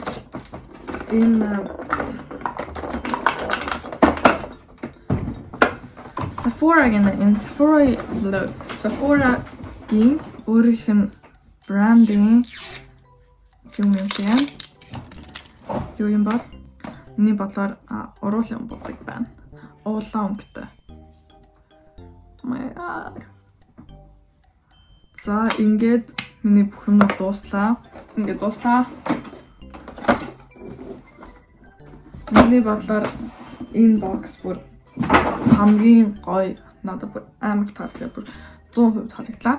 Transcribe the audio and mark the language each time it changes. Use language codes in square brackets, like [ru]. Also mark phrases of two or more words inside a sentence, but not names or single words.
[mn] Энэ Sephora гэнэ. Энэ Sephora-гийн өөрийнх нь брендийн юм юм. Юу юм бол миний бодлоор уруулын өнгө байна. Уулан өнгөтэй. [en] Oh my god. [mn] За ингээд миний бүх юм дууслаа. Ингээд дууслаа. Миний бодлоор энэ бокс бүр хамгийн гоё надад бүр амар таалагдав. Бүр 100% таалагдлаа.